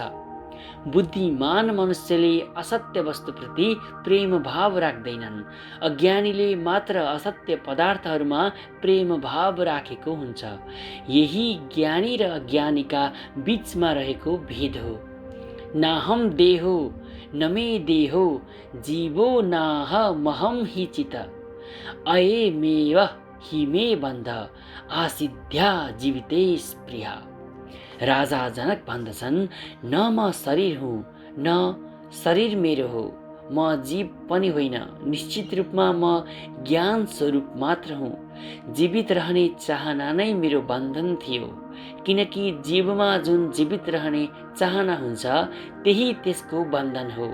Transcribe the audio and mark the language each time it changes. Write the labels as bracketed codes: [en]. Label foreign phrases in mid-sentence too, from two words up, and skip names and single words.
[ne] बुद्धिमान मनुष्यले असत्य वस्तुप्रति प्रेम भाव राख्दैनन्। अज्ञानीले मात्र असत्य पदार्थहरूमा प्रेम भाव राखेको हुन्छ। यही ज्ञानी र अज्ञानीका बीचमा रहेको भेद हो। [sa] नाहम देहो न मे देहो जीवो नाहमहं हि चित अयमेव हि मे बन्ध आसिद्ध्या जीविते स्पृहा। [ne] राजा जनक भन्दछन्, न म शरीर हुँ न शरीर मेरो हो, म जीव पनि होइन, निश्चित रूपमा म ज्ञान स्वरूप मात्र हुँ। जीवित रहने चाहना नै मेरो बन्धन थियो, किनकि जीवमा जुन जीवित रहने चाहना हुन्छ त्यही त्यसको बन्धन हो।